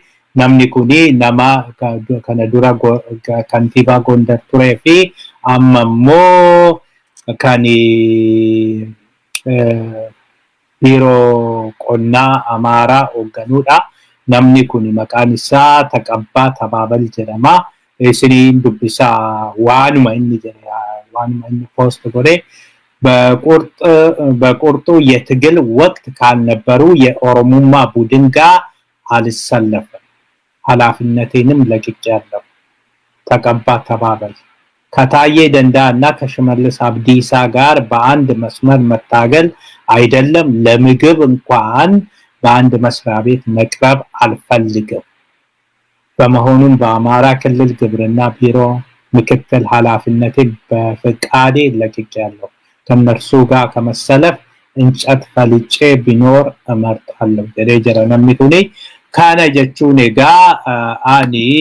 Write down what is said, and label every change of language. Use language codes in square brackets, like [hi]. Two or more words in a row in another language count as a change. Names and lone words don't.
[om] Namni kuni nama kana dura kantiibaa Gondar turee fi amma immoo kan biiroo qonnaa Amaaraa hoogganuudha. Namni kuni maqaan isaa Taqabbaa Tabaabal jedhama. Isiniin dubbisaa waanuma inni jedhe waanuma inni post godhe [am] በቁርጡ የትግል ወቅት ካልነበሩ የኦሮሞማ ቡድን ጋር አልሰለፈም ኃላፊነቴንም ለቅቄያለሁ ተቀባ ተባባል ከታዬ ደንዳ እና ከሽመልስ አብዲሳ ጋር በአንድ መስመር መታገል አይደለም ለምግብ እንኳን በአንድ መስሪያ ቤት መቅረብ አልፈልግም በመሆኑም በአማራ ክልል ግብርና ቢሮ ምክትል ኃላፊነቴን በፍቃዴ ለቅቄያለሁ ከነርሱ ጋር ከመሰለፍ እንጨት ፈልጬ ቢኖር እመርጣለሁ ደረጀራ ነምቱኒ ካና ጀቹኔ ጋ አኒ